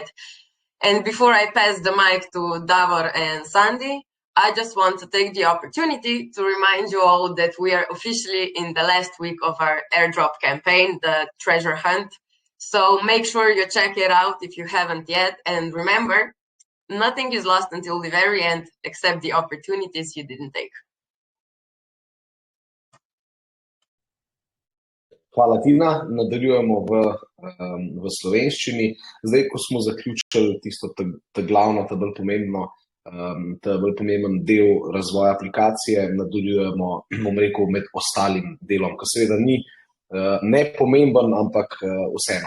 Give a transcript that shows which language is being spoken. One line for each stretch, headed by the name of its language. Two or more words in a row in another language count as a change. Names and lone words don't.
English: And before I pass the mic to Davor and Sandy, I just want to take the opportunity to remind you all that we are officially in the last week of our airdrop campaign, the treasure hunt. So make sure you check it out if you haven't yet. And remember, nothing is lost until the very end, except the opportunities you didn't take.
Slovenian: Hvala, Tina. Nadaljujemo v slovenščini. Zdaj, ko smo zaključili tisto glavno, bolj pomemben del razvoja aplikacije, nadaljujemo, bom rekel, med ostalim delom, ki seveda ni nepomemben, ampak vseeno.